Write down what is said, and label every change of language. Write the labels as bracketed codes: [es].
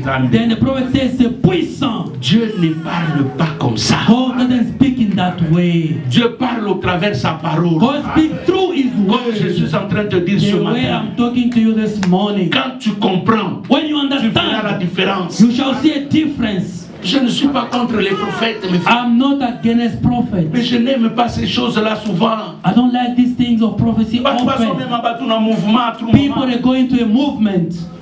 [en] Then the prophet says, [fr] c'est puissant. Dieu ne parle pas comme ça. [en] God doesn't speak in that way. [fr] Dieu parle au travers sa parole. [en] God speaks through his word. [fr] Comme je suis en train de te dire ce matin. [en] I'm talking to you this morning. [fr] Quand tu comprends, [en] when you understand, [fr] tu verras la différence. [en] You shall see a difference. [fr] Je ne suis pas contre les prophètes, mes frères. [en] I'm not against prophets. [fr] Mais je n'aime pas ces choses-là souvent. [en] I don't like these things of prophecy often. People are going to a movement.